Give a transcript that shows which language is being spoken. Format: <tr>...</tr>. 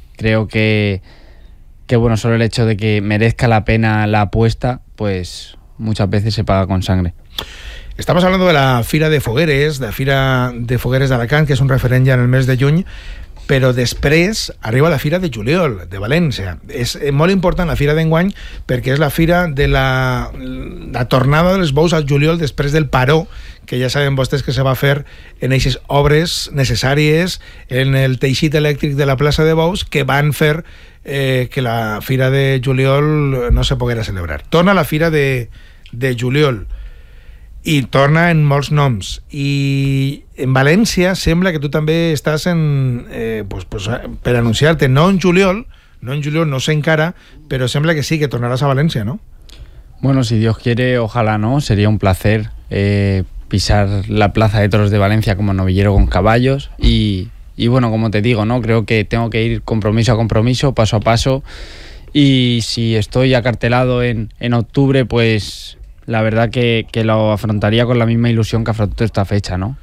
<es>Creo que bueno, solo el hecho de que merezca la pena la apuesta, pues muchas veces se paga con sangre. Estamos hablando de la Fira de Fogueres, de la Fira de Fogueres de Alacant, que es un referente ya en el mes de junio, pero después arriba la Fira de Juliol, de València.</es> <ca>Es molt important la Fira d'enguany perquè és la Fira de la tornada dels bous al Juliol després del paró, que ja saben vostès que se va fer en aquestes obres necessàries en el teixit elèctric de la plaça de bous que van fer que la Fira de Juliol no se poguera celebrar. Torna la Fira de Juliol i torna en molts noms. I en València sembla que tu també estàs en per anunciar-te, no en Juliol, no sé encara, però sembla que sí, que tornaràs a València, no?</ca> <es>Bueno, si Dios quiere, ojalá, ¿no? Sería un placer pisar la plaza de toros de Valencia como novillero con caballos y bueno, como te digo, ¿no? Creo que tengo que ir compromiso a compromiso, paso a paso, y si estoy acartelado en octubre, pues la verdad que lo afrontaría con la misma ilusión que afronto esta fecha, ¿no?</es>